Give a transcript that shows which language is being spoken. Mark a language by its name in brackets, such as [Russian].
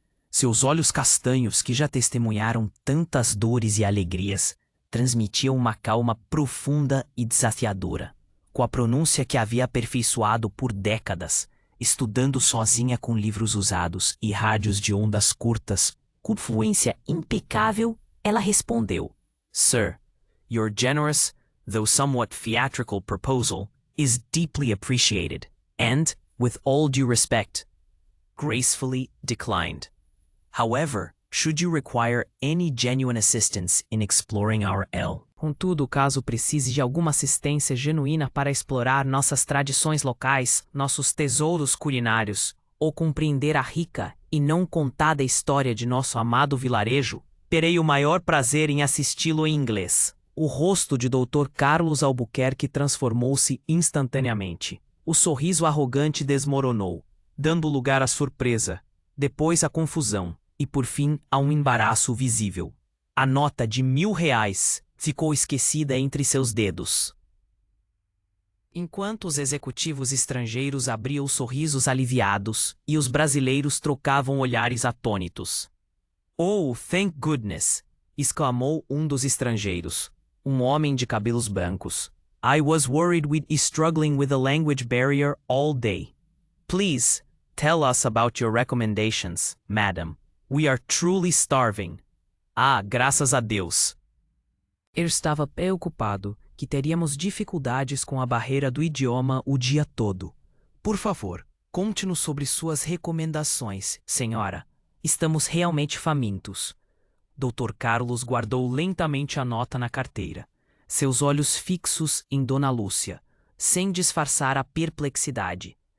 [Portuguese] Seus olhos castanhos, que já testemunharam tantas dores e alegrias, transmitiam uma calma profunda e desafiadora, com a pronúncia que havia aperfeiçoado por décadas, estudando sozinha com livros usados e rádios de ondas curtas. Com fluência impecável, ela respondeu: [English] Sir, your generous, though somewhat theatrical proposal is deeply appreciated, and, with all due respect, gracefully declined. However, should you require any genuine assistance in exploring our L. [Portuguese] Contudo, caso precise de alguma assistência genuína para explorar nossas tradições locais, nossos tesouros culinários, ou compreender a rica e não contada história de nosso amado vilarejo, terei o maior prazer em assisti-lo em inglês. O rosto de Dr. Carlos Albuquerque transformou-se instantaneamente. O sorriso arrogante desmoronou, dando lugar à surpresa, depois à confusão, e por fim a um embaraço visível. A nota de R$1000 ficou esquecida entre seus dedos. Enquanto os executivos estrangeiros abriam sorrisos aliviados e os brasileiros trocavam olhares atônitos. [English] Oh, thank goodness! [Portuguese] exclamou um dos estrangeiros, um homem de cabelos brancos. [English] I was worried we'd be struggling with the language barrier all day. Please, tell us about your recommendations, madam. We are truly starving. [Portuguese] Ah, graças a Deus. Eu estava preocupado que teríamos dificuldades com a barreira do idioma o dia todo. Por favor, conte-nos sobre suas recomendações, senhora. Estamos realmente famintos. Dr. Carlos guardou lentamente a nota na carteira, seus olhos fixos em Dona Lúcia, sem disfarçar a perplexidade.